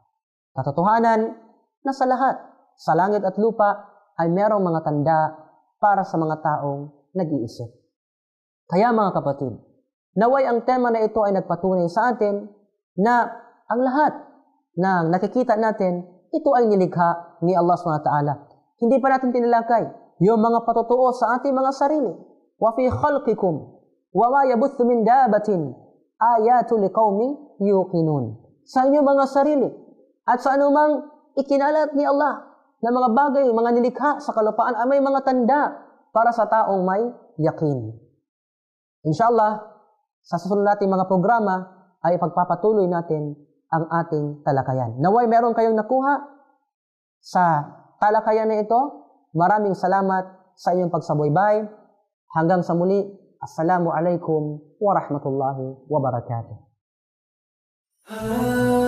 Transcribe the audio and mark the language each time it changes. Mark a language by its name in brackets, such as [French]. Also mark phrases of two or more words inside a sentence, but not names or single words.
[Filipino] Katotohanan na sa langit at lupa ay merong mga tanda para sa mga taong nag-iisip. Kaya mga kapatid, naway ang tema na ito ay nagpatunay sa atin na ang lahat ng nakikita natin, ito ay nilikha ni Allah SWT. Hindi pa natin tinalakay yung mga patotoo sa ating mga sarili. [Arabic] وفي خلقكم وما يبث من دابة آيات لقوم يوقنون. [Filipino] Sa inyong mga sarili at sa anumang ikinalat ni Allah na mga bagay, mga nilikha sa kalupaan ay may mga tanda para sa taong may yakin. Inshallah, sa susunod nating mga programa ay pagpapatuloy natin ang ating talakayan. Naway meron kayong nakuha sa talakayan na ito. Maraming salamat sa inyong pagsabuybay. Hanggang sa muli, [Arabic] السلام عليكم ورحمة الله وبركاته.